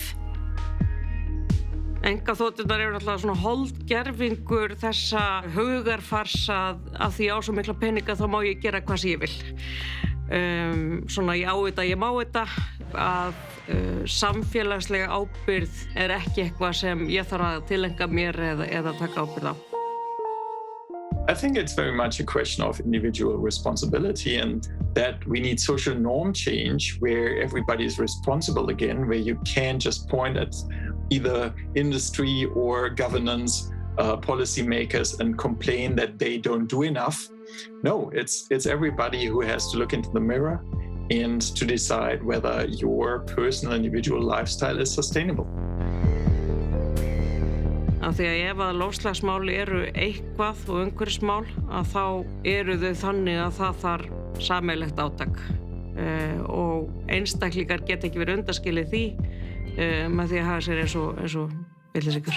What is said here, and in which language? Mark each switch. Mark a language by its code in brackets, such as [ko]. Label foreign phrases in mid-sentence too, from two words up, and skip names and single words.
[is] Einkaþoturnar eru náttúrulega svona holdgervingur þessa hugarfarsa að því á svo mikla peninga þá má ég gera hvað sem ég vil. Svona ég á þetta, ég má þetta, að samfélagslega ábyrgð ekki eitthvað sem ég þarf að tileinka mér eða taka ábyrgð á. [en] I think it's very much a question of individual responsibility and that we need social norm change where everybody is responsible again, where you can't just point at either industry or governance, policymakers and complain that they don't do enough. No, it's everybody who has to look into the mirror and to decide whether your personal individual lifestyle is sustainable. [is] Af því að ef að loftslagsmál eru eitthvað og umhverfismál að þá eru þau þannig að það þarf sameiginlegt átak og einstaklingar geta ekki verið undanskilið því með því að hafa sér eins og villisíkur.